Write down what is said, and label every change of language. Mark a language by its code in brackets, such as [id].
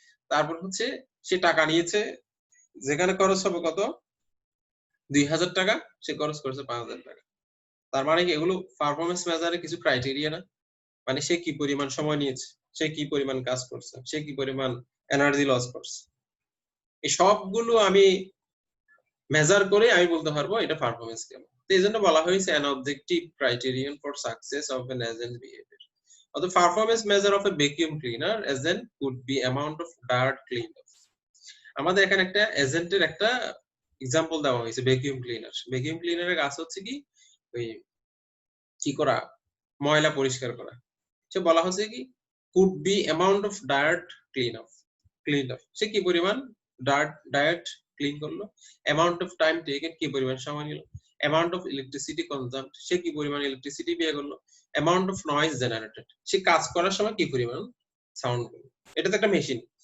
[bn] তারপর হচ্ছে সে টাকা নিয়েছে, যেখানে খরচ হবে কত 2000 টাকা, সে খরচ করেছে 5000 টাকা। তার মানে কি এগুলো পারফরম্যান্স মেজারের কিছু ক্রাইটেরিয়া না, মানে সে কি পরিমাণ সময় নিয়েছে, সে কি পরিমাণ কাজ করছে, সে কি পরিমাণ এনার্জি লস করছে, এই সবগুলো আমি মেজার করে আমি বলতে পারবো এটা পারফরম্যান্স কেমন। তো এই জন্য বলা হয়েছে [en] an objective criterion for success of an agent's behavior. The performance measure of a vacuum cleaner agent could be amount of dirt cleaned off. [bn] আমাদের এখানে একটা এজেন্টের একটা এক্সাম্পল দেওয়া হয়েছে, ভ্যাকুয়াম ক্লিনার। ভ্যাকুয়াম ক্লিনারের কাজ হচ্ছে কি ওই কি করা, ময়লা পরিষ্কার করা। সে বলা হচ্ছে কি [en] could be amount of dirt cleaned off, [bn] সে কি পরিমাণ dirt ক্লিন করলো, [en] amount of time taken [bn] কি পরিমাণ সময় নিল, [en] amount of electricity consumed [bn] সে কি পরিমাণ ইলেকট্রিসিটি ব্যয় করলো, [en] amount of noise generated [bn] সে কাজ করার সময় কি পরিমাণ সাউন্ড করলো। এটা তো একটা মেশিন।